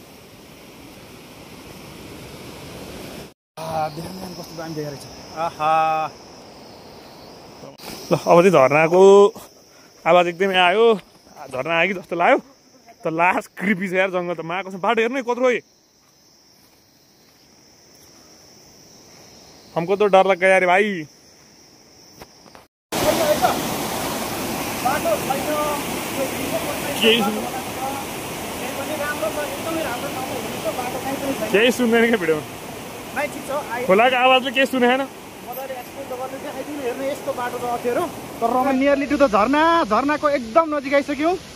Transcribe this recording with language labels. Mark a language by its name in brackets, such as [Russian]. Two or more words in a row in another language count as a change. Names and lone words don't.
[Nepali] कस्तो दामी देखेको रहेछ। आहा ल अब चाहिँ झर्नाको आवाज एकदमै आयो। झर्ना आयो कि जस्तो लाग्यो त [English] last creepy [Nepali] छ यार जङ्गल त। माको बाटो हेर्नु है कत्रो [Hindi] हमको तो डर लग गया यार भाइ। [Nepali] केही सुन्दैन क्या भिडियोमा खोलाको आवाजले केही सुनेन। हेर्नु यस्तो बाटो त अप्ठ्यारो तर [English] nearly to the [Nepali] झर्नाको एकदम नजिक आइसक्यौँ।